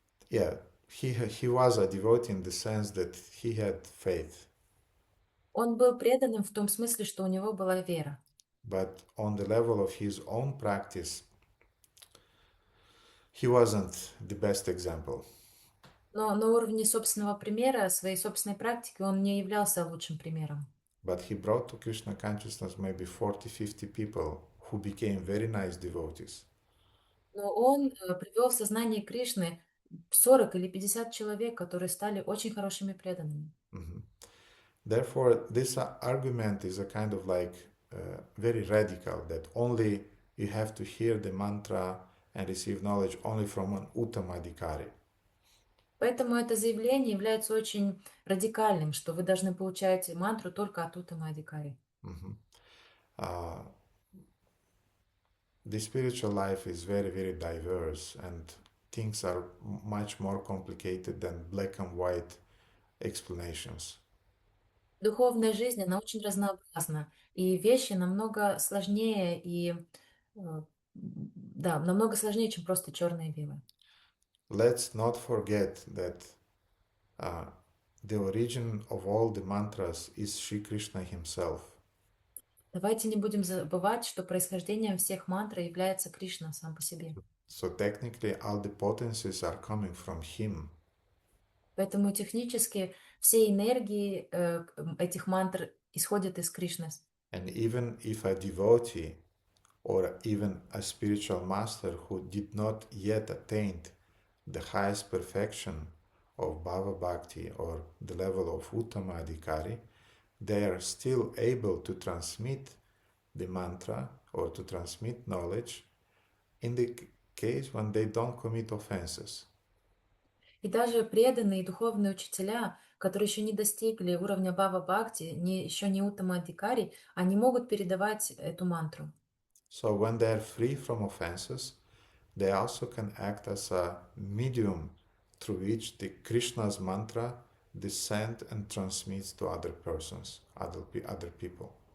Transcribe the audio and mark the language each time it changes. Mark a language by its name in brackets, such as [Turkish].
[English] He was a devotee in the sense that he had faith. [Russian] Он был преданным в том смысле, что у него была вера. [English] But on the level of his own practice, he wasn't the best example. [Russian] Но на уровне собственного примера, своей собственной практики, он не являлся лучшим примером. [English] But he brought to Krishna consciousness maybe 40-50 people who became very nice devotees. [Russian] Но он привел в сознание Кришны 40 или 50 человек, которые стали очень хорошими преданными. [English] Therefore, this argument is a kind of like very radical, that only you have to hear the mantra and receive knowledge only from an Uttamadhikari. [Russian] Поэтому это заявление является очень радикальным, что вы должны получать мантру только от Уттамадхикари. [English] The spiritual life is very, very diverse, and things are much more complicated than black and white explanations. [Russian] Духовная жизнь, она очень разнообразна, и вещи намного сложнее и Да, намного сложнее, чем просто черное и белое. [English] Let's not forget that uh, the origin of all the mantras is Sri Krishna himself. [Russian] Давайте не будем забывать, что происхождением всех мантр является Кришна сам по себе. [English] So technically, all the potencies are coming from him. [Russian] Поэтому технически все энергии этих мантр исходят из Кришны. [English] And even if a devotee or even a spiritual master who did not yet attain the highest perfection of Bhava Bhakti or the level of Uttama Adhikari, they are still able to transmit the mantra or to transmit knowledge in the case when they don't commit offenses. [Russian] И даже преданные духовные учителя, которые еще не достигли уровня Бхава Бхакти, еще не Уттама Адхикари, они могут передавать эту мантру. [English] So when they are free from offenses, they also can act as a medium through which the Krishna's mantra descends and transmits to other persons, other people.